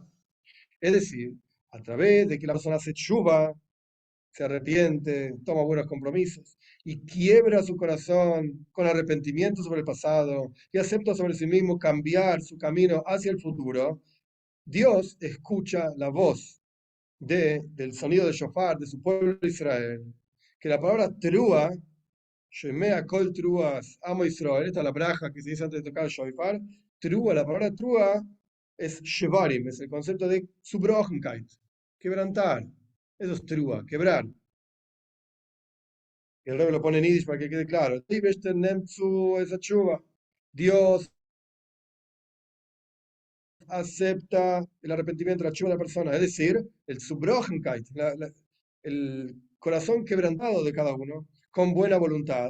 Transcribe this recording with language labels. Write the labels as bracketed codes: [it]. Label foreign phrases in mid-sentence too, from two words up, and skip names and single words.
[es] Es decir, a través de que la persona hace tshuva, se arrepiente, toma buenos compromisos y quiebra su corazón con arrepentimiento sobre el pasado y acepta sobre sí mismo cambiar su camino hacia el futuro, Dios escucha la voz del sonido de shofar de su pueblo Israel, que la palabra terúa, [he] Shemea kol truas, amo Israel, [es] esta es la braja que se dice antes de tocar el shofar, trúa, la palabra trúa es shevarim, es el concepto de subrochenkeit, quebrantar, eso es trúa, quebrar. Y el rey lo pone en Yiddish para que quede claro. Dios acepta el arrepentimiento, la chuva de la persona, es decir, el Subrochenkeit, el corazón quebrantado de cada uno, con buena voluntad.